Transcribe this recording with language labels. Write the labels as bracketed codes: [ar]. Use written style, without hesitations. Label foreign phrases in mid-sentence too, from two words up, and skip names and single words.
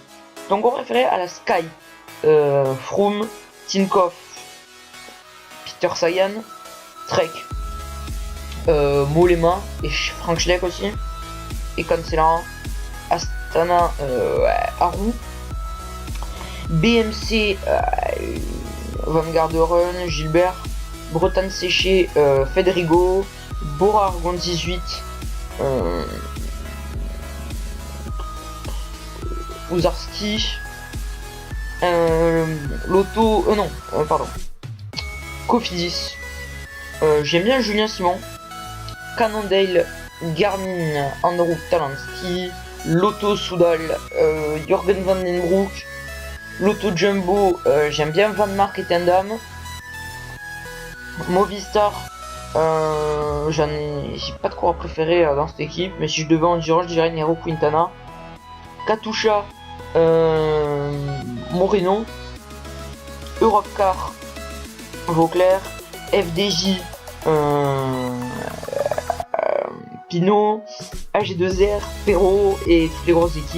[fr] Donc on préféré à la Sky, Froome, Tinkoff, Peter Sagan, Trek, Mollema et Frank Schleck aussi, et Cancellara, Astana, Haru, BMC, Vanguard Run, Gilbert, Bretagne Séché, Federigo, Bora Argon 18, Uzarski, Lotto, Cofidis, j'aime bien Julien Simon, Cannondale, Garmin, Andrew Talansky, Lotto Soudal, Jürgen Van den Broek, Lotto Jumbo, j'aime bien Van Mark et Tendam, Movistar, j'ai pas de coureur préféré dans cette équipe, mais si je devais en dire, je dirais Nero Quintana, Katusha, Moreno, Europcar, Vauclair, FDJ, Pinot, AG2R, Perrault et toutes les grosses équipes.